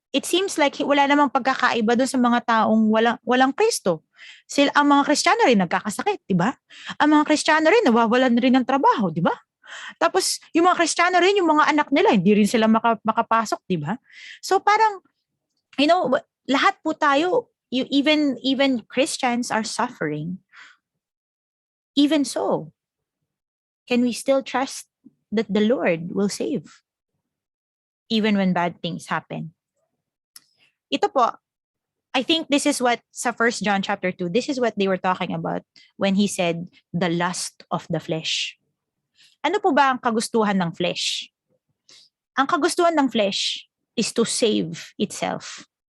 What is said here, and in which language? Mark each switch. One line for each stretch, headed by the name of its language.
English: It seems like
Filipino: wala namang pagkakaiba doon sa mga taong walang Kristo. Ang mga Kristiyano rin nagkakasakit, di ba? Ang mga Kristiyano rin nawawalan rin ng trabaho, di ba? Tapos yung mga Kristiyano rin, yung mga anak nila, hindi rin sila makapasok, di ba? So parang, lahat po tayo,
English: even Christians are suffering. Even so, can we still trust that the Lord will save? Even when bad things happen.
Filipino: Ito po,
English: I think this is what sa 1 John chapter 2, this is what they were talking about when he said, the lust of the flesh.
Filipino: Ano po ba ang kagustuhan ng flesh? Ang kagustuhan ng flesh
English: is to save itself.